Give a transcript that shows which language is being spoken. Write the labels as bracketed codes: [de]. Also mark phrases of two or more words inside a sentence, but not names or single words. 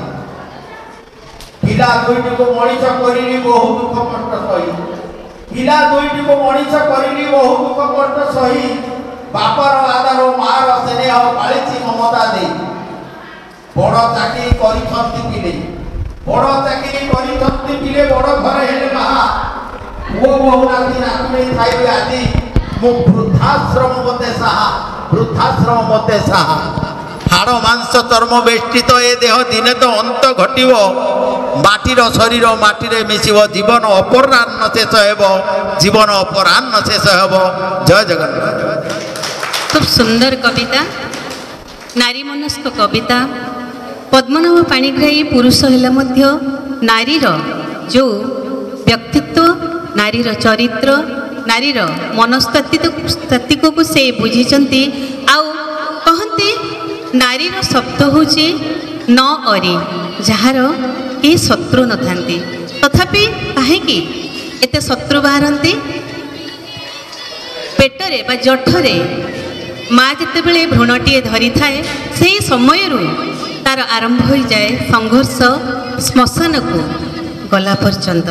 [or] ପିଲା ଦୁଇଟିକେ ମଣିଷ କରିଲି ବହୁ ଦୁଃଖ କଷ୍ଟ ସହି। ପିଲା ଦୁଇଟିକେ ମଣିଷ କରିଲି ବହୁ ଦୁଃଖ କଷ୍ଟ ସହି। ବାପର ଆଦର ମାର ସ୍ନେହ ପାଳିଛି ମମତା ଦେଇ। ବଡ଼ ଚାକରି କରିଛନ୍ତି ପିଲେ, ବଡ଼ ଚାକରି କରିଛନ୍ତି ପିଲେ ବଡ଼ ଘରେ ହେଲେ ମାହା। পুଅ ବହୁ ନାତି ନାତୁଣୀ ଖାଇବେ ଆଜି ମୁଁ ବୃଦ୍ଧାଶ୍ରମ ମତେ ସାହା, ବୃଦ୍ଧାଶ୍ରମ ମତେ ସାହା। ହାଡ଼ ମାଂସ ଚର୍ମ ବେଷ୍ଟିତ ଏ ଦେହ ଦିନେ ତ ଅନ୍ତ ଘଟିବ। ମାଟିର ଶରୀର ମାଟିରେ ମିଶିବ। ଜୀବନ ଅପରାହ୍ନ ଶେଷ ହେବ, ଜୀବନ ଅପରାହ୍ନ ଶେଷ ହେବ। ଜୟ ଜଗନ୍ନାଥ। ଖୁବ ସୁନ୍ଦର କବିତା, ନାରୀ ମନସ୍କ କବିତା। ପଦ୍ମନାଭ ପାଣିଗ୍ରାହୀ ପୁରୁଷ ହେଲେ ମଧ୍ୟ ନାରୀର ଯେ ବ୍ୟକ୍ତିତ୍ୱ, ନାରୀର ଚରିତ୍ର, ନାରୀର ମନସ୍ତାତ୍ତ୍ୱିକକୁ ସେ ବୁଝିଛନ୍ତି। ଆଉ କହନ୍ତି ନାରୀର ଶବ୍ଦ ହେଉଛି ନ ଅରି, ଯାହାର କେହି ଶତ୍ରୁ ନଥାନ୍ତି। ତଥାପି କାହିଁକି ଏତେ ଶତ୍ରୁ ବାହାରନ୍ତି? ପେଟରେ ବା ଜଠରେ ମା ଯେତେବେଳେ ଭ୍ରୂଣଟିଏ ଧରିଥାଏ, ସେହି ସମୟରୁ ତାର ଆରମ୍ଭ ହୋଇଯାଏ ସଂଘର୍ଷ ଶ୍ମଶାନକୁ ଗଲା ପର୍ଯ୍ୟନ୍ତ।